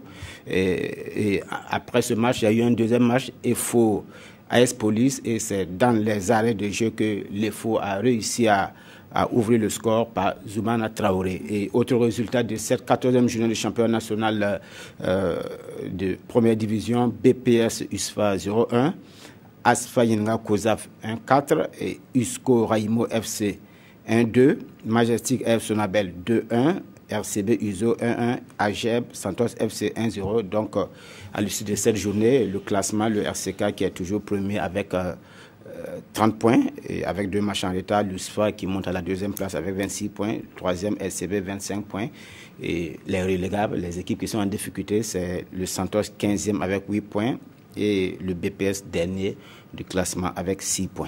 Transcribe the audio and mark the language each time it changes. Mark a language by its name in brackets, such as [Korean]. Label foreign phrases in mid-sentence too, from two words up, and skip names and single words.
[French] Et après ce match, il y a eu un deuxième match, EFO AS Police, et c'est dans les arrêts de jeu que l'EFO a réussi à ouvrir le score par Zoumana Traoré. Et autre résultat de cette 14e journée du championnat national de première division, BPS USFA 0-1, Asfa Yenga Kozaf 1-4 et Usco Raimo FC 1-2, Majestic F Sonabel 2-1, RCB Uzo 1-1, Ageb Santos FC 1-0. Donc à l'issue de cette journée, le classement, le RCK qui est toujours premier avec 30 points et avec 2 matchs en retard, l'USFA qui monte à la 2e place avec 26 points, 3e RCB 25 points et les relégables, les équipes qui sont en difficulté, c'est le Santos 15e avec 8 points et le BPS dernier du classement avec 6 points.